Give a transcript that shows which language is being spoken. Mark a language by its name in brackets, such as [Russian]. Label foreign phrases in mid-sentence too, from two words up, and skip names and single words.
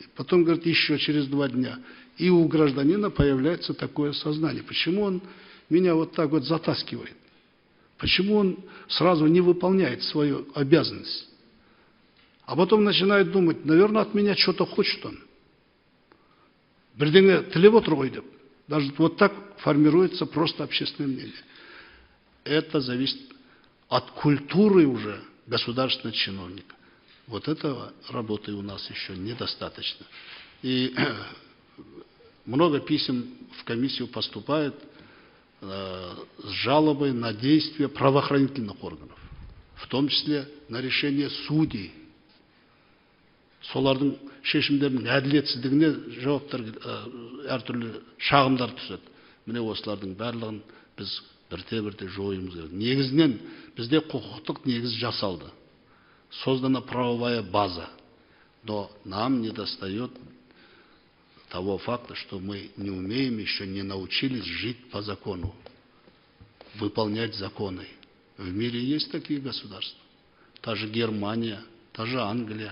[Russian] Потом говорит: еще через 2 дня. И у гражданина появляется такое сознание. Почему он меня вот так вот затаскивает? Почему он сразу не выполняет свою обязанность? А потом начинает думать: наверное, от меня что-то хочет он. [Kazakh] Бірдеңе тілеп отыр ғой деп. [Russian] Даже вот так формируется просто общественное мнение. Это зависит от культуры уже государственного чиновника. Вот этого работы у нас еще недостаточно. И много писем в комиссию поступает с жалобой на действия правоохранительных органов, в том числе на решение судей. [Kazakh] Солардың шешімдерінің әділетсіздігіне жауаптар әртүрлі шағымдар түседі. Міне осылардың барлығын біз бірте-бірте жойымыз керек. Негізінен бізде құқықтық негіз жасалды. [Russian] Создана правовая база. Но нам недостает того факта, что мы не умеем, еще не научились жить по закону, выполнять законы. В мире есть такие государства. Та же Германия, та же Англия.